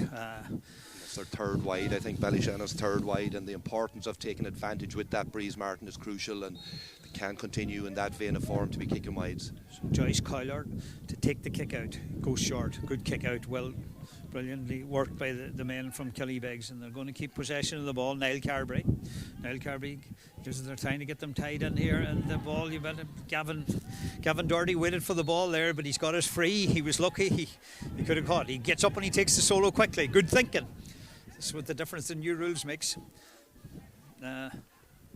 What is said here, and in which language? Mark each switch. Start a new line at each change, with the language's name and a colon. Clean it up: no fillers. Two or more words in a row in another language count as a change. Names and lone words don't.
English: It's their 3rd wide, I think. Ballyshanna's 3rd wide, and the importance of taking advantage with that breeze, Martin, is crucial, and they can't continue in that vein of form to be kicking wides. So Joyce Kyler to take the kick out, goes short, good kick out, well, brilliantly worked by the men from Killybegs, and they're going to keep possession of the ball. Niall Carberry gives it their time to get them tied in here, and the ball, you bet Gavin Doherty waited for the ball there, but he's got us free. He was lucky. He could have caught. He gets up and he takes the solo quickly. Good thinking. This is what the difference in new rules makes.